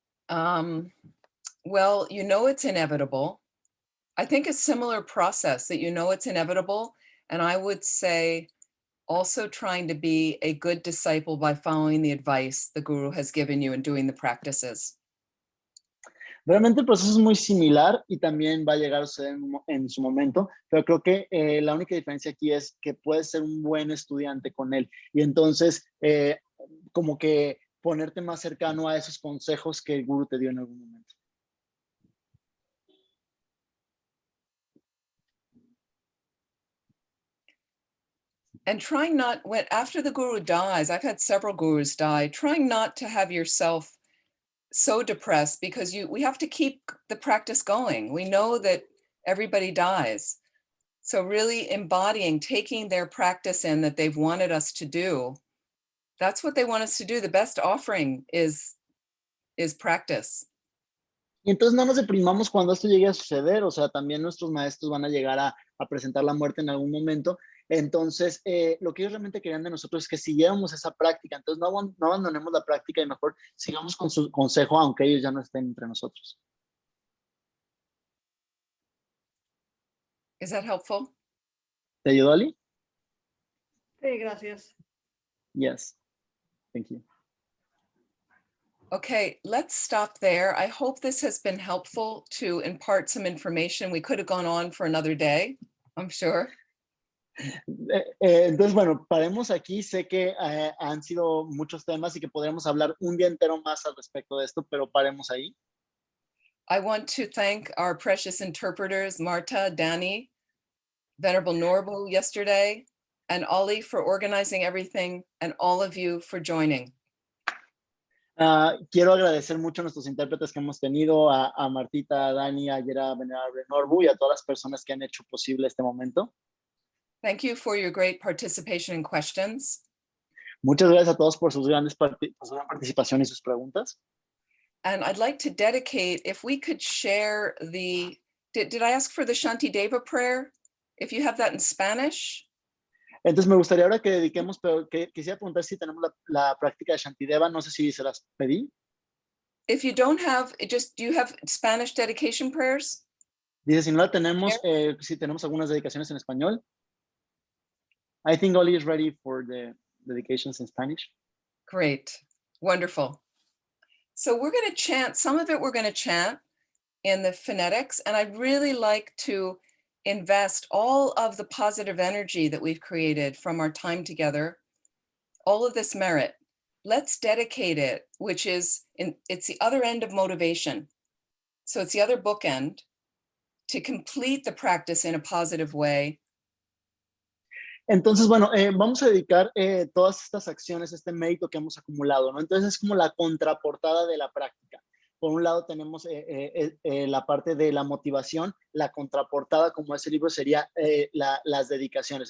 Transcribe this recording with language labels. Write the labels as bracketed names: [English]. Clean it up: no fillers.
[English] Well, you know it's inevitable. I think a similar process that you know it's inevitable. And I would say also trying to be a good disciple by following the advice the guru has given you and doing the practices. [Spanish] Realmente el proceso es muy similar y también va a llegar a suceder en su momento, pero creo que la única diferencia aquí es que puedes ser un buen estudiante con él y entonces como que ponerte más cercano a esos consejos que el gurú te dio en algún momento. [English] And trying not, after the guru dies, I've had several gurus die, trying not to have yourself so depressed because we have to keep the practice going. We know that everybody dies. So really embodying, taking their practice in that they've wanted us to do, that's what they want us to do. The best offering is practice. [Spanish] Y entonces no nos deprimamos cuando esto llegue a suceder, o sea, también nuestros maestros van a llegar a presentar la muerte en algún momento. Entonces, lo que ellos realmente querían de nosotros es que siguiéramos esa práctica. Entonces, no abandonemos la práctica y mejor sigamos con su consejo, aunque ellos ya no estén entre nosotros. [English] Is that helpful? [Spanish] ¿Te ayudó, Ali? Sí, gracias. [English] Yes. Thank you. Okay, let's stop there. I hope this has been helpful to impart some information. We could have gone on for another day, I'm sure. [Spanish] Entonces, bueno, paremos aquí. Sé que han sido muchos temas y que podríamos hablar un día entero más al respecto de esto, pero paremos ahí. [English] I want to thank our precious interpreters, Marta, Danny, Venerable Norbu yesterday, and Ollie for organizing everything, and all of you for joining. [Spanish] Quiero agradecer mucho a nuestros intérpretes que hemos tenido, a Martita, a Dani, ayer a Venerable Norbu y a todas las personas que han hecho posible este momento. [English] Thank you for your great participation and questions. [Spanish] Muchas gracias a todos por su gran participación y sus preguntas. [English] And I'd like to dedicate, if we could share the, did I ask for the Shantideva prayer? If you have that in Spanish. [Spanish] Entonces me gustaría ahora que dediquemos, pero quisiera preguntar si tenemos la práctica de Shantideva, no sé si se las pedí. [English] If you don't have, do you have Spanish dedication prayers? [Spanish] Dice, si no la tenemos, si tenemos algunas dedicaciones en español. [English] I think Oli is ready for the dedications in Spanish. Great, wonderful. So we're going to chant, some of it we're going to chant in the phonetics, and I'd really like to invest all of the positive energy that we've created from our time together, all of this merit. Let's dedicate it, which is, it's the other end of motivation. So it's the other bookend to complete the practice in a positive way. [Spanish] Entonces, bueno, vamos a dedicar todas estas acciones, este mérito que hemos acumulado, ¿no? Entonces es como la contraportada de la práctica. Por un lado tenemos la parte de la motivación, la contraportada, como ese libro, sería las dedicaciones.